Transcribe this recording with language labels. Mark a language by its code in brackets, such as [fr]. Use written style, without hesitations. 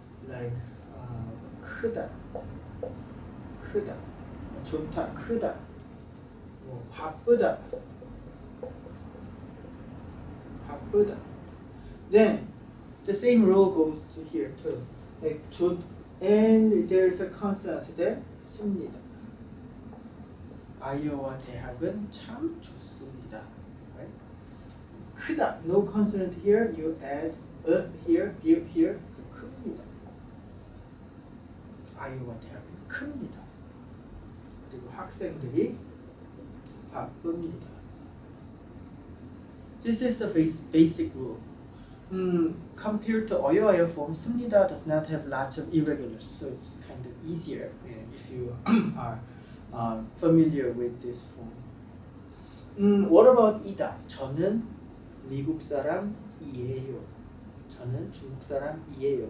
[ko] Like 크다. 크다. 좋다. 크다. 바쁘다. 바쁘다. [en] Then the same rule goes to here too. Like and there's a consonant there. [ko] 씁니다. 아이오와 대학은 참 좋습니다. [en] Right? 크다. No consonant here. You add here, 비읍 here. [ko] So 큽니다. 아이오와 대학은 큽니다. 그리고 학생들이 바쁩니다. [en] This is the basic rule. Compared to oyo ayo form, 씁니다 does not have lots of irregulars, so it's kind of easier if you are familiar with this form. What about 이다? [ko] 저는 미국 사람이에요. 저는 중국 사람이에요.